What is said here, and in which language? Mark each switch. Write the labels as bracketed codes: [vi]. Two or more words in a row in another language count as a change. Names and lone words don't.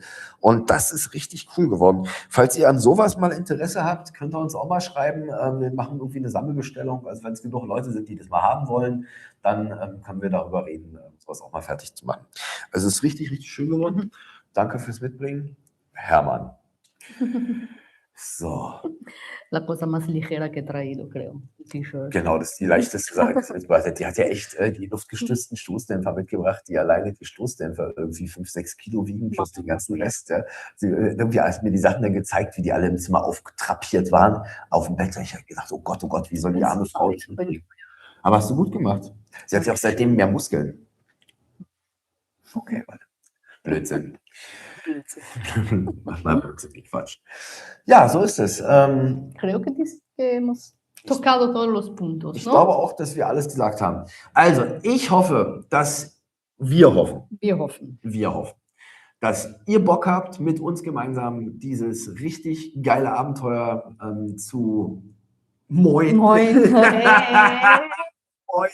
[de] Und das ist richtig cool geworden. Falls ihr an sowas mal Interesse habt, könnt ihr uns auch mal schreiben. Wir machen irgendwie eine Sammelbestellung. Also wenn es genug Leute sind, die das mal haben wollen, dann können wir darüber reden, sowas auch mal fertig zu machen. Also es ist richtig, richtig schön geworden. Danke fürs Mitbringen. Hermann. So. [es] La cosa más ligera que he traído, creo. T-Shirt. [de] Genau, das ist die leichteste Sache, die sie mitgebracht hat. Die hat ja echt die luftgestützten Stoßdämpfer mitgebracht, die alleine die Stoßdämpfer irgendwie 5, 6 Kilo wiegen, plus den ganzen Rest. Ja. Sie, irgendwie hat mir die Sachen dann gezeigt, wie die alle im Zimmer auftrapiert waren, auf dem Bett. Ich habe gedacht, oh Gott, wie soll die arme Frau... Aber hast du gut gemacht. Sie hat ja auch seitdem mehr Muskeln. Okay, warte. Blödsinn. Mach mal Blödsinn, Quatsch. Ja, so ist es. [es] Creo que hemos tocado todos los puntos, [de] Ich [es] ¿no? [de] glaube auch, dass wir alles gesagt haben. Also, ich hoffe, dass wir hoffen, dass ihr Bock habt, mit uns gemeinsam dieses richtig geile Abenteuer zu Moin. Moin. Moin.